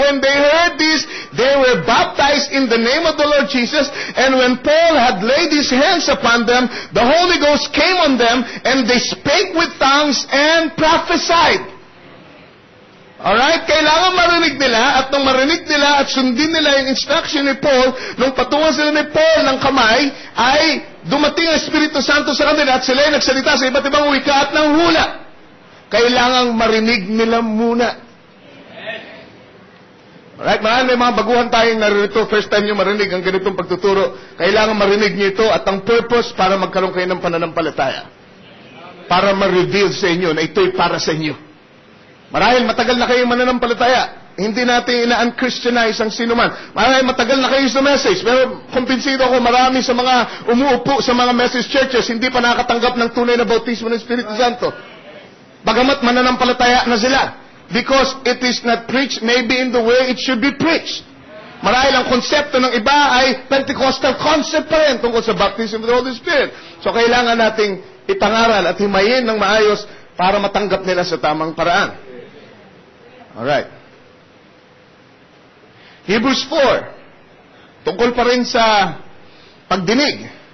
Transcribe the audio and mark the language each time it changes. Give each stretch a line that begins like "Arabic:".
English: When they heard this, they were baptized in the name of the Lord Jesus, and when Paul had laid his hands upon them, the Holy Ghost came on them, and they spake with tongues and prophesied. Alright?
Filipino: Kailangan marinig nila, at nung marinig nila at sundin nila yung instruction ni Paul, nung patungan sila ni Paul ng kamay, ay dumating ang Espiritu Santo sa kanila at sila ay nagsalita sa iba't ibang wika at ng hula. Kailangang marinig nila muna. Alright? May mga baguhan tayong narito. First time nyo marinig ang ganitong pagtuturo. Kailangan marinig nyo ito at ang purpose para magkaroon kayo ng pananampalataya. Para ma-reveal sa inyo na ito'y para sa inyo. Marahil matagal na kayong mananampalataya. hindi natin ina-unchristianize ang sino man. Maraming matagal na kayo sa message, pero kumbinsido ako marami sa mga umuupo sa mga message churches, hindi pa nakatanggap ng tunay na bautismo ng Espiritu Santo. Bagamat mananampalataya na sila.
English: Because it is not preached maybe in the way it should be preached.
Filipino: Marahil ang konsepto ng iba ay
English: Pentecostal concept
Filipino: pa rin tungkol sa baptism of the Holy Spirit. So kailangan nating ipangaral at himayin ng maayos para matanggap nila sa tamang paraan. Alright. Hebrews 4. Tungkol pa rin sa pagdinig.